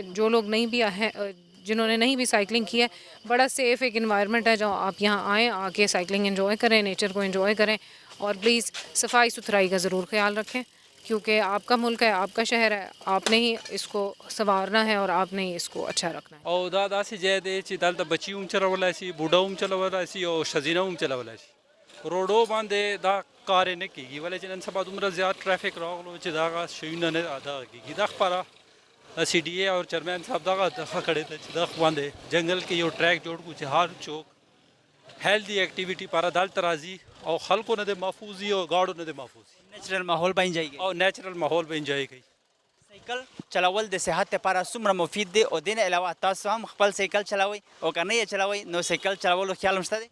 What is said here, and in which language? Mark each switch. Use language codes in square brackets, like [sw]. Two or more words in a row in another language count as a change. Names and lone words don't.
[ur] جو لوگ نہیں بھی جنہوں نے نہیں بھی سائیکلنگ کی ہے, بڑا سیف ایک انوائرمنٹ ہے جو آپ یہاں آئیں, آ کے [en] cycling enjoy [ur] کریں, نیچر کو انجوائے کریں. اور پلیز صفائی ستھرائی کا ضرور خیال رکھیں, کیونکہ آپ کا ملک ہے, آپ کا شہر ہے, آپ نے ہی اس کو سنوارنا ہے اور آپ نے ہی اس کو اچھا رکھنا ہے. [ps] او دا داسې ځای دی چې دلته بچي هم چلولی شي, بوډا هم چلولی شي او ښځینه هم چلولی شي. روډو باندې دا کار یې نه کېږي, ولې چې نن سبا دومره زیات ټرافیک راغلو چې دغه شیونه نه دغه کېږي. دا خپله CDA اور چیئرمین صاحب دغه دغه کړی دی چې دغه باندې جنګل کې یو ټریک جوړ کړو چې هر څوک [en] healthy activity [ps] لپاره دلته راځي او خلکو نه د محفوظ وي او ګاډو نه د محفوظ وي, نیچرل ماحول به انجوای کوي او نیچرل ماحول به انجوای کوي. سایکل چلول د صحت لپاره څومره مفید دی, او دین علاوه تاسو هم خپل سایکل چلاوئ او که نه یې چلاوئ نو سایکل چلولو خیال هم شته دی؟